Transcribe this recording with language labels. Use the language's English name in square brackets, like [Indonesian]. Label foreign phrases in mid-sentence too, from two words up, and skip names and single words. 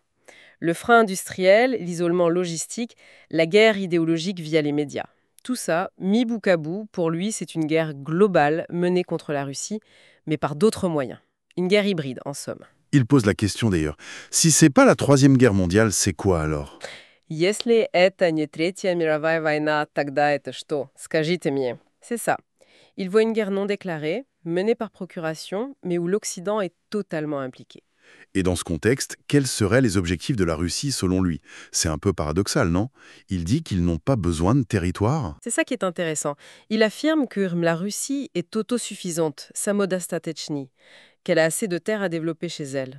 [French] Le frein industriel, l'isolement logistique, la guerre idéologique via les médias. Tout ça, mis bout à bout, pour lui, c'est une guerre globale menée contre la Russie, mais par d'autres moyens. Une guerre hybride, en somme. Il pose la question d'ailleurs. Si c'est pas la Troisième Guerre mondiale, c'est quoi alors ? [Russian] Если это не Третья мировая война, тогда это что? Скажите мне. [French] C'est ça. Il voit une guerre non déclarée, menée par procuration, mais où l'Occident est totalement impliqué. Et dans ce contexte, quels seraient les objectifs de la Russie selon lui ? C'est un peu paradoxal, non ? Il dit qu'ils n'ont pas besoin de territoire. C'est ça qui est intéressant. Il affirme que la Russie est autosuffisante, samodostatechny, qu'elle a assez de terres à développer chez elle.